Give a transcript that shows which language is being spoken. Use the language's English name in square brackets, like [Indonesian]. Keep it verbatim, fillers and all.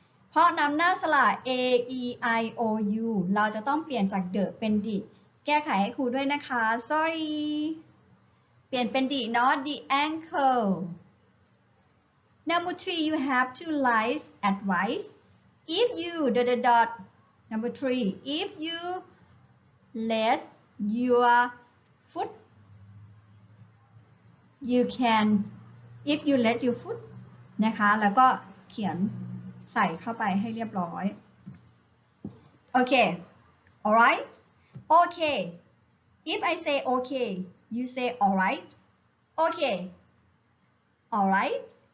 [Thai] เพราะนำหน้าสระ a e i o u เราจะต้องเปลี่ยนจาก the เป็น the แก้ไขให้ครูด้วยนะคะ sorry เปลี่ยนเป็น the เนาะ the ankle [English] Number three, you have to write advice. If you dot dot dot. Number three, if you rest your foot, you can. If you rest your foot, [Thai] นะคะแล้วก็เขียนใส่เข้าไปให้เรียบร้อย [English] Okay, alright. Okay. If I say okay, you say alright. Okay. Alright.